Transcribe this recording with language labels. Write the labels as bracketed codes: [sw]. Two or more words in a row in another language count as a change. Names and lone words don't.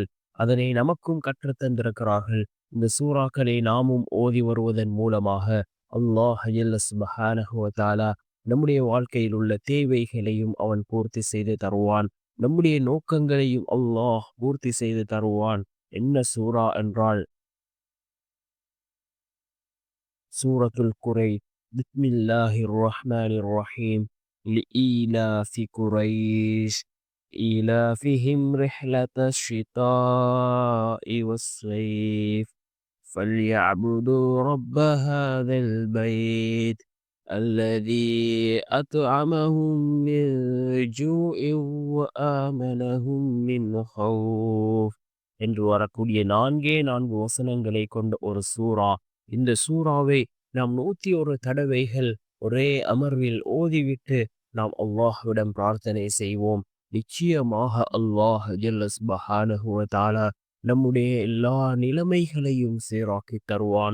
[ta] அதனை நமக்கும் கற்றுத்தந்திருக்கிறார்கள். இந்த சூறாக்களை நாமும் ஓதி வருவதன் மூலமாக அல்லாஹ் [ar] جل سبحانه وتعالى [ta] நம்முடைய வாழ்க்கையில் உள்ள தேவைகளையும் அவன் பூர்த்தி செய்து தருவான். நம்முடைய நோக்கங்களையும் அல்லாஹ் பூர்த்தி செய்து தருவான். என்ன சூரா என்றால் சூரத்துல் குரை. [ar] بسم الله الرحمن الرحيم. لإيلاف قريش إيلافهم رحلة الشتاء والصيف فليعبدوا رب هذا البيت الذي أطعمهم من جوع وآمنهم من خوف [ta] என்று வரக்கூடிய 4 வசனங்களை கொண்ட ஒரு சூரா. இந்த சூறாவை நாம் 101 தடவைகள் ஒரே அமர்வில் ஓதிவிட்டு நாம் அல்லாஹ்விடம் பிரார்த்தனை செய்வோம். நிச்சயமாக அல்லாஹ் [ar] جل سبحانه وتعالى [ta] நம்முடைய எல்லா நிலைமைகளையும் சீராக்கி தருவான்.